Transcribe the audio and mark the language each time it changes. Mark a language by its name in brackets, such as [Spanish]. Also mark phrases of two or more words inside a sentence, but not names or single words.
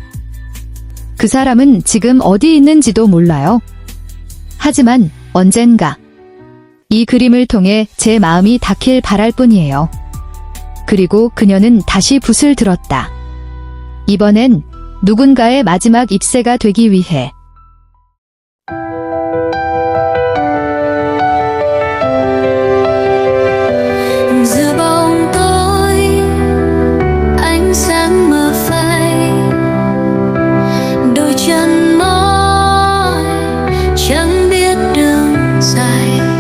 [Korean] 그 사람은 지금 어디 있는지도 몰라요. 하지만 언젠가 이 그림을 통해 제 마음이 닿길 바랄 뿐이에요. 그리고 그녀는 다시 붓을 들었다. 이번엔 누군가의 마지막 잎새가 되기 위해. [Vietnamese] Giữa bóng tối ánh sáng mờ phai, đôi chân mỏi chẳng biết đường dài.